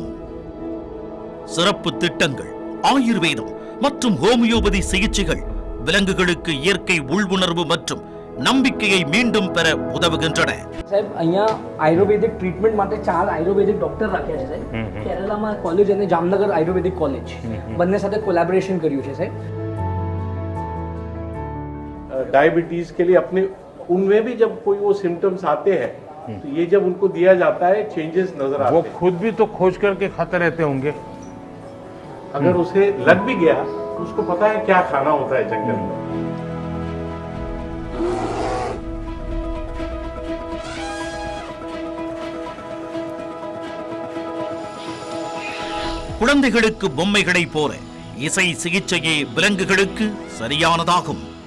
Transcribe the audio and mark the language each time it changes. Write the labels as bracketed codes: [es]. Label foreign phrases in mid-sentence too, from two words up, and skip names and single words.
[ta] சிறப்பு திட்டங்கள், ஆயுர்வேதம் மற்றும் ஹோமியோபதி சிகிச்சைகள் விலங்குகளுக்கு இயற்கை உள்வுணர்வு மற்றும் நம்பிக்கையை மீண்டும் பெற உதவுகின்றன. [gu] સાહેબ અહીંયા આયુર્વેદિક ટ્રીટમેન્ટ માટે 4 આયુર્વેદિક ડોક્ટર રાખ્યા છે સાહેબ. કેરલામાં કોલેજ અને જામનગર આયુર્વેદિક કોલેજ બંને સાથે કોલેબોરેશન કર્યું છે સાહેબ. [hi] डायबिटीज के लिए अपने उनमें भी जब कोई वो सिम्टम्स आते हैं तो ये जब उनको दिया जाता है चेंजेस नजर आते हैं. वो खुद भी तो खोज करके खाते रहते होंगे. अगर उसे लग भी गया तो उसको पता है क्या खाना होता है जंगल में. [ta] குழந்தைகளுக்கு பொம்மைகளை போல இசை சிகிச்சையே விலங்குகளுக்கு சரியானதாகும்.